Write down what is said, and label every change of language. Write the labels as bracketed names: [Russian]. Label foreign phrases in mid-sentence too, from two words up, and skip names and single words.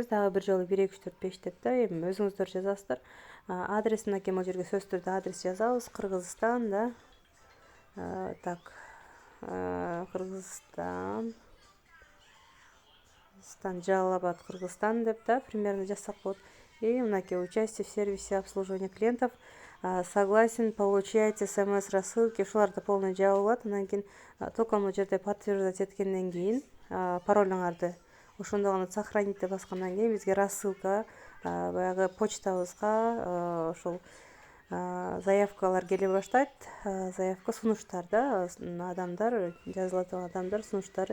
[Kyrgyz] Дагы бир жолу 1 2 3 4 5 деп да, эми өзүңүздөр жазасыздар. Адрес мынакей могул жерге сөзсүз түрдө адрес жазабыз. Кыргызстан да. Так Кыргызстан Жалал Абад, Кыргызстан деп да примерно жазсак болот. [Russian] И мынакей участие в сервисе обслуживания клиентов. Согласен получать смс рассылки. [Kyrgyz] Ушуларды полный жаап алат. Анан кийин только могул жерде подтверждать эткенден кийин паролуңарды ошондо гана сохранить деп баскандан кийин бизге рассылка баягы почтабызга ошол заявкалар келе баштайт. Заявка сунуштар да, адамдар жазыла турган адамдар сунуштары.